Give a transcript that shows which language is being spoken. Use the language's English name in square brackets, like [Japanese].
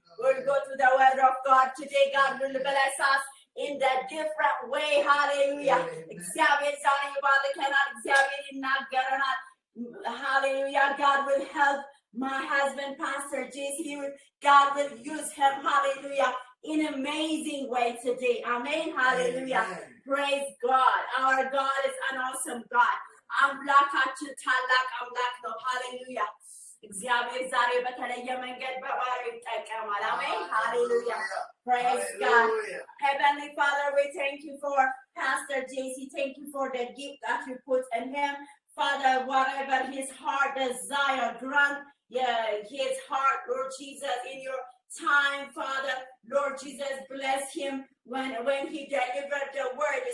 [English] We'll go to the word of God today. God will bless us in the different way. Hallelujah. [Amharic] እግዚአብሔር ዛሬ ይባርከናል። እግዚአብሔር ይናገረናል። Hallelujah. [English] God will help my husband, Pastor Jesse. God will use him. Hallelujah. In an amazing way today. Amen. Hallelujah. Amen. Praise God. Our God is an awesome God. [Amharic] አምላካችን ታላቅ አምላክ ነው። Hallelujah. እግዚአብሔር ዛሬ በተለየ መንገድ በባሪያው ይጠቀማል። አሜን ሃሌሉያ [English] praise God. Heavenly Father, we thank you for Pastor JC. Thank you for the gift that you put in him. Father, whatever his heart desire, grant his heart, Lord Jesus, in your time, Father. Lord Jesus, bless him when he delivered the word.